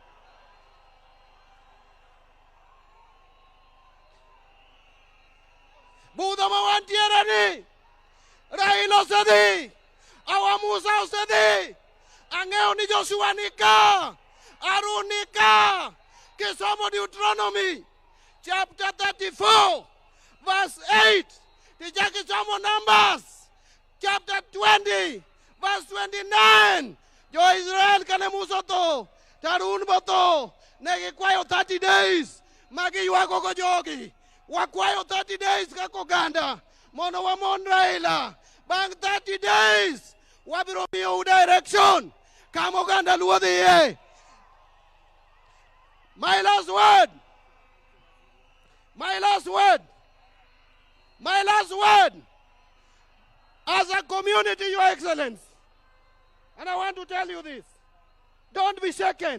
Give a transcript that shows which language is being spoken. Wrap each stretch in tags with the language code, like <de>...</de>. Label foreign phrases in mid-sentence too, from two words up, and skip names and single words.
<luo>Budha ma wantiere ni. Raila osedhi. Awa Musa osedhi. Ang'eyo ni Joshua ni ka. Harun ni ka.</luo> <en>Kisomo Deuteronomy chapter 34, verse 8.</en> <luo>Tijaki somo</luo> <en>Numbers chapter 20, verse 29.</en> <luo>Jo Israel kane Musa to, Harun boto, negi kwayo</luo> <en>30 days.</en> <luo>Magi yuago go jogi. Wakwayo</luo> <en>30 days</en> <luo>kako ganda. Mono wa mon Raila. Bang</luo> <en>30 days.</en> <luo>Wabiro miyo direction. Kamo ganda luo dhiye.</luo> <en>My last word. My last word. My last word. As a community, Your Excellency, and I want to tell you this, don't be shaken.</en>